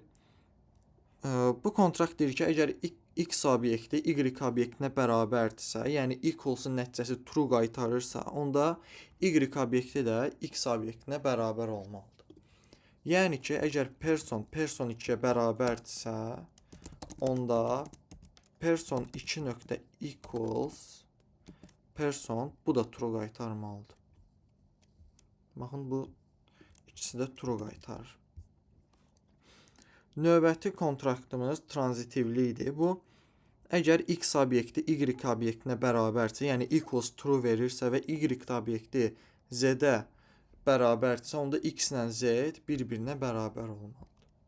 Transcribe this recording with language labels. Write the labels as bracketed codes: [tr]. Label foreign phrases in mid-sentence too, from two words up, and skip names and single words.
[az] Bu kontrakt deyir ki, əgər x obyekti y obyektinə bərabərdirsə, yəni equals'ın nəticəsi true qaytarırsa, onda y obyekti də x obyektinə bərabər olmalıdır. Yəni ki, əgər person 2-yə bərabərdirsə, onda person 2.equals person, bu da true qaytarmalıdır. Baxın, bu ikisi də true qaytarır. Növbəti kontraktımız transitivlikdir. Bu, əgər x obyekti y obyektinə bərabərdirsə, yəni equals true verirsə və y obyekti z-ə bərabərdirsə, onda x ilə z bir-birinə bərabər olmalıdır.